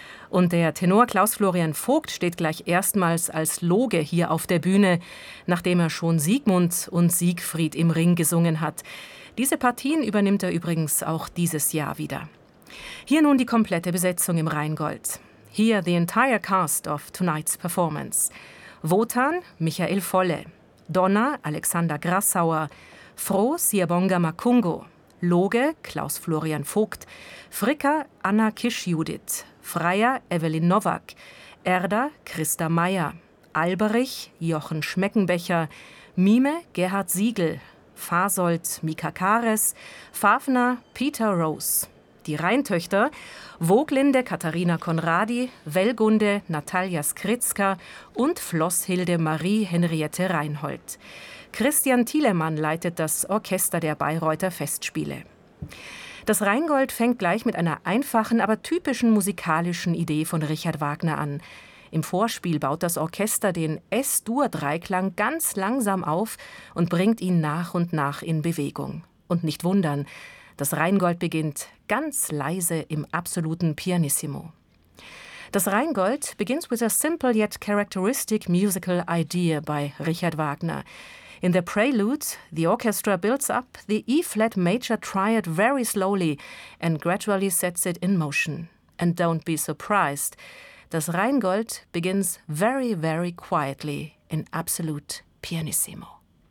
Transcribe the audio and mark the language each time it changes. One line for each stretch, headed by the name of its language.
German: Und der Tenor Klaus-Florian Vogt steht gleich erstmals als Loge hier auf der Bühne, nachdem er schon Siegmund und Siegfried im Ring gesungen hat. Diese Partien übernimmt er übrigens auch dieses Jahr wieder. Hier nun die komplette Besetzung im Rheingold.
English: Here the entire cast of tonight's performance.
German: Wotan, Michael Volle. Donna, Alexander Grassauer. Froh, Siabonga Makungo. Loge, Klaus-Florian Vogt. Fricka, Anna Kisch-Judith. Freier, Evelyn Nowak. Erda, Christa Meyer. Alberich, Jochen Schmeckenbecher. Mime, Gerhard Siegel. Fasold, Mika Kares. Fafner, Peter Rose. Die Rheintöchter, Woglinde, Katharina Konradi, Wellgunde, Natalia Skritzka und Flosshilde Marie Henriette Reinhold. Christian Thielemann leitet das Orchester der Bayreuther Festspiele. Das Rheingold fängt gleich mit einer einfachen, aber typischen musikalischen Idee von Richard Wagner an. Im Vorspiel baut das Orchester den S-Dur-Dreiklang ganz langsam auf und bringt ihn nach und nach in Bewegung. Und nicht wundern, das Rheingold beginnt ganz leise im absoluten Pianissimo.
English: Das Rheingold begins with a simple yet characteristic musical idea by Richard Wagner. In the prelude, the orchestra builds up the E-flat major triad very slowly and gradually sets it in motion. And don't be surprised, das Rheingold begins very, very quietly in absolute pianissimo.